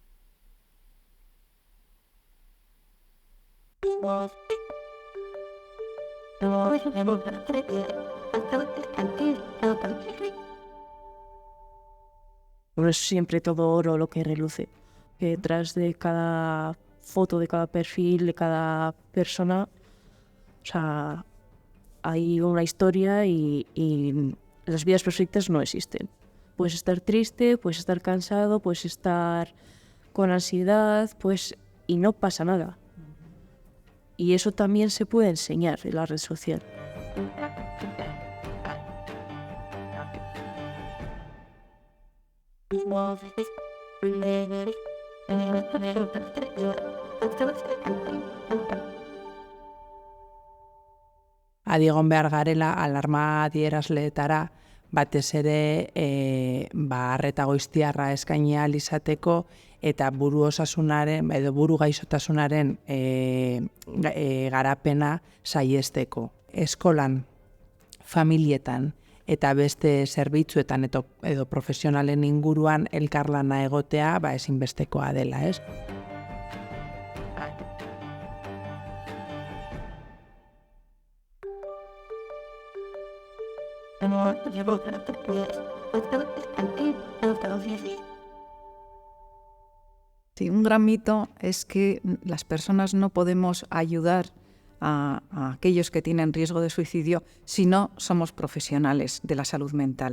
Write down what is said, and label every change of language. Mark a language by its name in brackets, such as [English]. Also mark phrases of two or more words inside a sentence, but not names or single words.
[Spanish] No es siempre todo oro lo que reluce, que detrás de cada foto, de cada perfil, de cada persona, o sea, hay una historia y las vidas perfectas no existen. Puedes estar triste, puedes estar cansado, puedes estar con ansiedad, y no pasa nada. Y eso también se puede enseñar en la red social. [Basque] Adiegon behar garela alarma adierazleetara batez ere arreta goiztiarra eskaini ahal izateko eta buru osasunaren edo buru gaixotasunaren garapena saihesteko. Eskolan, familietan eta beste zerbitzuetan edo profesionalen inguruan elkarlana egotea ezinbestekoa dela, ez? [Spanish] Sí, un gran mito es que las personas no podemos ayudar a aquellos que tienen riesgo de suicidio si no somos profesionales de la salud mental.